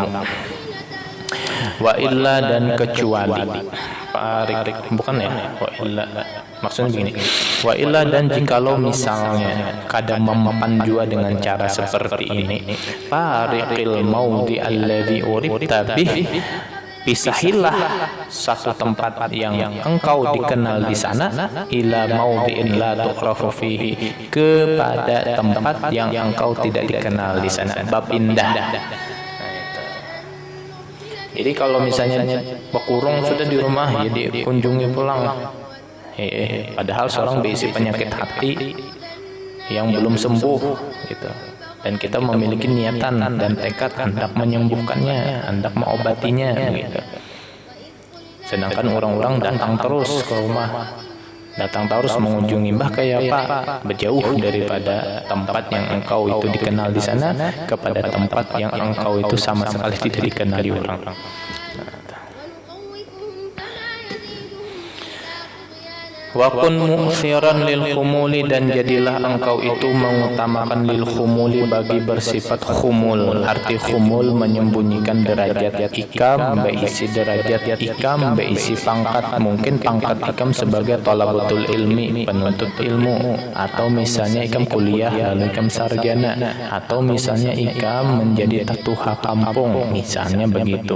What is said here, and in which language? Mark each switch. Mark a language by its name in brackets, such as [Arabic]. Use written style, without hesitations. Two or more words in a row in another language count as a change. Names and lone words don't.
[Arabic] وإلا, [Indonesian] dan kecuali bukan ya, [Arabic] وإلا [Indonesian] maksudnya begini, [Arabic] وإلا, [Indonesian] dan jikalau misalnya kada mempan jua dengan cara seperti ini, [Arabic] فارق الموضع الذي عرفت به, [Indonesian] pisahilah satu tempat yang engkau dikenal di sana, [Arabic] إلى موضع لا تعرف فيه, [Indonesian] kepada tempat yang engkau tidak dikenal di sana. Bab pindah. Jadi kalau misalnya berkurung sudah di rumah, jadi kunjungi pulang. Padahal seorang berisi penyakit hati yang belum sembuh, gitu. Dan kita memiliki niatan dan tekad hendak menyembuhkannya, hendak mengobatinya, gitu. Sedangkan orang-orang datang terus ke rumah, datang terus mengunjungi, bah kayak apa, berjauh daripada tempat yang engkau itu dikenal di sana kepada tempat yang engkau itu sama sekali tidak dikenali orang. [Arabic] وكن مؤثرا للخمول, [Indonesian] dan jadilah engkau itu mengutamakan [Arabic] للخمول, [Indonesian] bagi bersifat khumul. Arti khumul menyembunyikan derajat ikam, berisi derajat ikam, berisi pangkat. Mungkin pangkat ikam sebagai [Arabic] طلبة العلم, [Indonesian] penuntut ilmu, atau misalnya ikam kuliah lalu ikam sarjana, atau misalnya ikam menjadi tatuha kampung, misalnya begitu.